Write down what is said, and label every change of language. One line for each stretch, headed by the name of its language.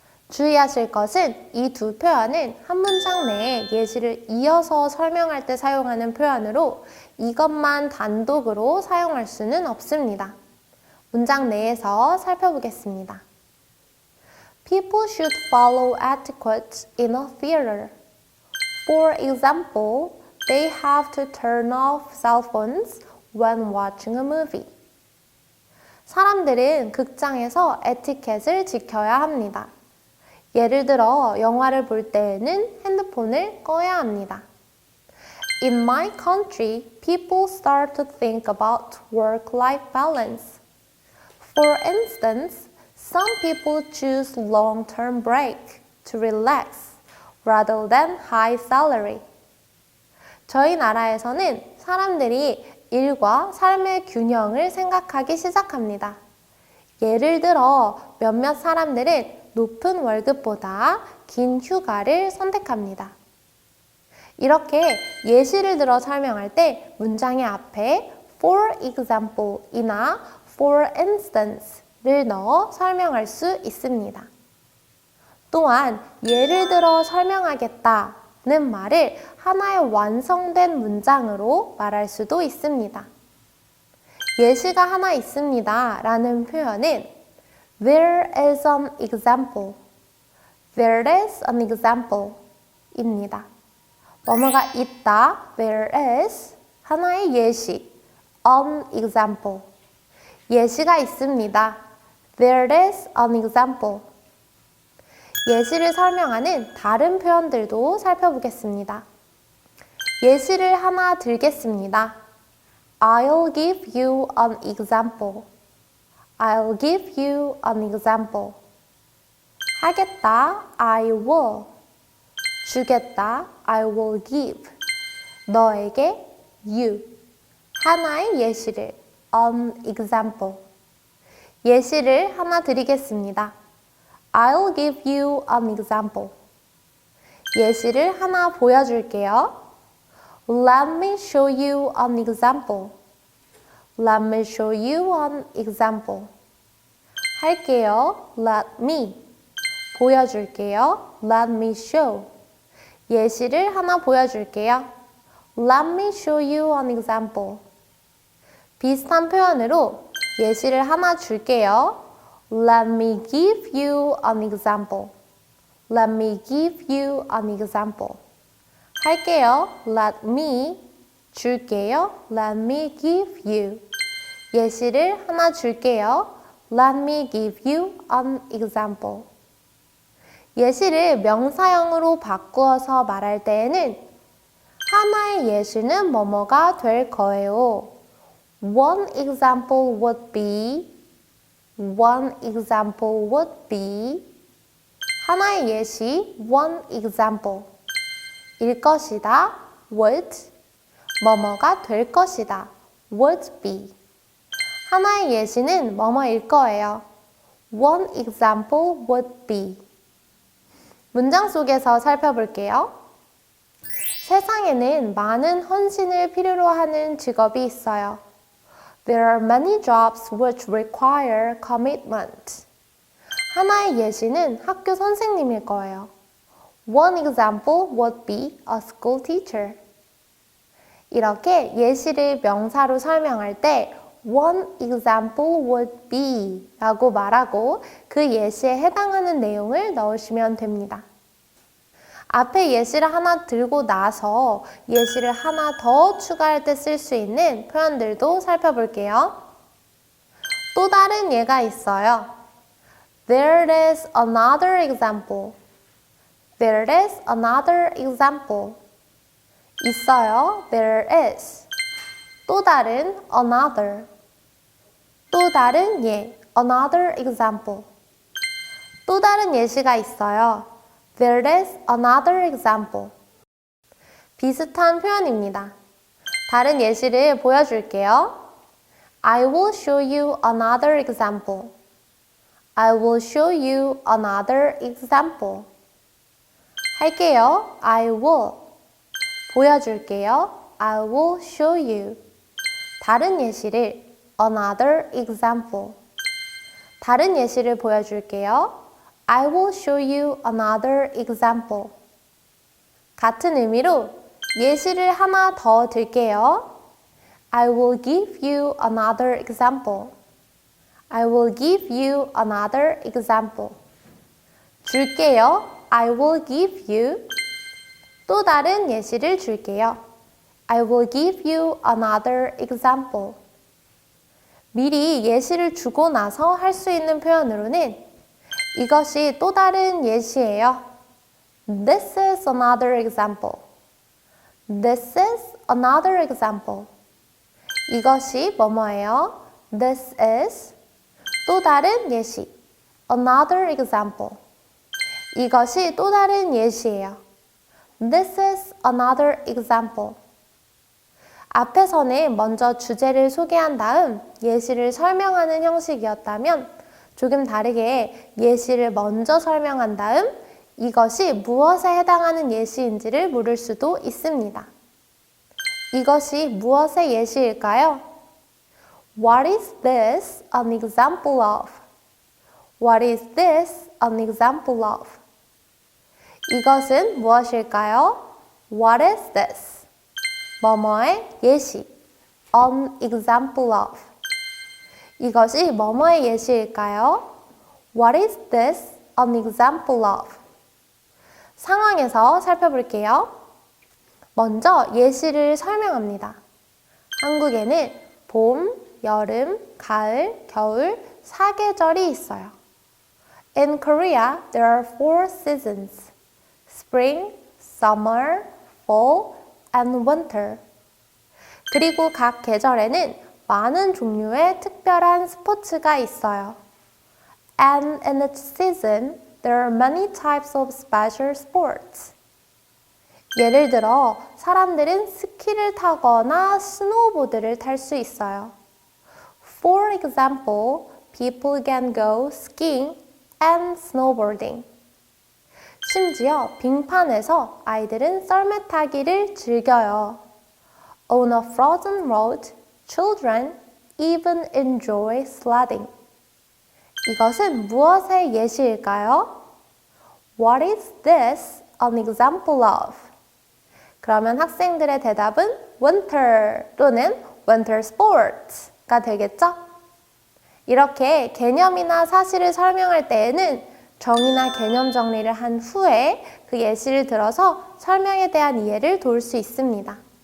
Korean: 주의하실 것은 이 두 표현은 한 문장 내에 예시를 이어서 설명할 때 사용하는 표현으로 이것만 단독으로 사용할 수는 없습니다. 문장 내에서 살펴보겠습니다.
English: People should follow etiquette in a theater. For example, they have to turn off cell phones when watching a movie.
Korean: 사람들은 극장에서 에티켓을 지켜야 합니다. 예를 들어 영화를 볼 때에는 핸드폰을 꺼야 합니다.
English: In my country, people start to think about work-life balance. For instance, some people choose long-term break to relax rather than high salary.
Korean: 저희 나라에서는 사람들이 일과 삶의 균형을 생각하기 시작합니다. 예를 들어 몇몇 사람들은 높은 월급보다 긴 휴가를 선택합니다. 이렇게 예시를 들어 설명할 때 문장의 앞에 for example이나 for instance를 넣어 설명할 수 있습니다. 또한 예를 들어 설명하겠다는 말을 하나의 완성된 문장으로 말할 수도 있습니다. 예시가 하나 있습니다 라는 표현은
English: There is an example. There is an example 입니다.
Korean: 뭐뭐가 있다.
English: There is
Korean: 하나의 예시.
English: An example.
Korean: 예시가 있습니다.
English: There is an example.
Korean: 예시를 설명하는 다른 표현들도 살펴보겠습니다. 예시를 하나 들겠습니다.
English: I'll give you an example. I'll give you an example. 하겠다, I will. 주겠다, I will give.
Korean: 너에게, you. 하나의 예시를,
English: an example.
Korean: 예시를 하나 드리겠습니다.
English: I'll give you an example.
Korean: 예시를 하나 보여줄게요.
English: Let me show you an example. Let me show you an example. 할게요. Let me.
Korean: 보여줄게요.
English: Let me show.
Korean: 예시를 하나 보여줄게요.
English: Let me show you an example.
Korean: 비슷한 표현으로 예시를 하나 줄게요.
English: Let me give you an example. Let me give you an example.
Korean: 할게요.
English: Let me
Korean: 줄게요.
English: Let me give you.
Korean: 예시를 하나 줄게요.
English: Let me give you an example.
Korean: 예시를 명사형으로 바꾸어서 말할 때에는 하나의 예시는 뭐뭐가 될 거예요.
English: One example would be, one example would be.
Korean: 하나의 예시,
English: one example.
Korean: 일 것이다, would. 뭐뭐가 될 것이다,
English: would be.
Korean: 하나의 예시는 뭐뭐일 거예요.
English: One example would be.
Korean: 문장 속에서 살펴볼게요. 세상에는 많은 헌신을 필요로 하는 직업이 있어요.
English: There are many jobs which require commitment.
Korean: 하나의 예시는 학교 선생님일 거예요.
English: One example would be a school teacher.
Korean: 이렇게 예시를 명사로 설명할 때
English: One example would be
Korean: 라고 말하고 그 예시에 해당하는 내용을 넣으시면 됩니다. 앞에 예시를 하나 들고 나서 예시를 하나 더 추가할 때 쓸 수 있는 표현들도 살펴볼게요. 또 다른 예가 있어요.
English: There is another example. There is another example. 있어요. There is.
Korean: 또 다른 another. 또 다른 예.
English: Another example.
Korean: 또 다른 예시가 있어요.
English: There is another example.
Korean: 비슷한 표현입니다. 다른 예시를 보여줄게요.
English: I will show you another example. I will show you another example.
Korean: 할게요.
English: I will.
Korean: 보여줄게요.
English: I will show you.
Korean: 다른 예시를
English: another example.
Korean: 다른 예시를 보여줄게요.
English: I will show you another example.
Korean: 같은 의미로 예시를 하나 더 들게요.
English: I will give you another example. I will give you another example.
Korean: 줄게요.
English: I will give you.
Korean: 또 다른 예시를 줄게요.
English: I will give you another example.
Korean: 미리 예시를 주고 나서 할 수 있는 표현으로는 이것이 또 다른 예시예요.
English: This is another example. This is another example.
Korean: 이것이 뭐뭐예요?
English: This is
Korean: 또 다른 예시.
English: Another example.
Korean: 이것이 또 다른 예시예요.
English: This is another example.
Korean: 앞에서는 먼저 주제를 소개한 다음 예시를 설명하는 형식이었다면 조금 다르게 예시를 먼저 설명한 다음 이것이 무엇에 해당하는 예시인지를 물을 수도 있습니다. 이것이 무엇의 예시일까요?
English: What is this an example of? What is this an example of?
Korean: 이것은 무엇일까요?
English: What is this?
Korean: 뭐뭐의 예시.
English: An example of.
Korean: 이것이 뭐뭐의 예시일까요?
English: What is this an example of?
Korean: 상황에서 살펴볼게요. 먼저 예시를 설명합니다. 한국에는 봄, 여름, 가을, 겨울, 사계절이 있어요.
English: In Korea, there are 4 seasons. Spring, summer, fall, and winter.
Korean: 그리고 각 계절에는 많은 종류의 특별한 스포츠가 있어요.
English: And in each season, there are many types of special sports.
Korean: 예를 들어, 사람들은 스키를 타거나 스노우보드를 탈 수 있어요.
English: For example, people can go skiing and snowboarding.
Korean: 심지어 빙판에서 아이들은 썰매 타기를 즐겨요.
English: On a frozen road, children even enjoy sledding.
Korean: 이것은 무엇의 예시일까요?
English: What is this an example of?
Korean: 그러면 학생들의 대답은 winter 또는 winter sports가 되겠죠? 이렇게 개념이나 사실을 설명할 때에는 정의나 개념 정리를 한 후에 그 예시를 들어서 설명에 대한 이해를 도울 수 있습니다.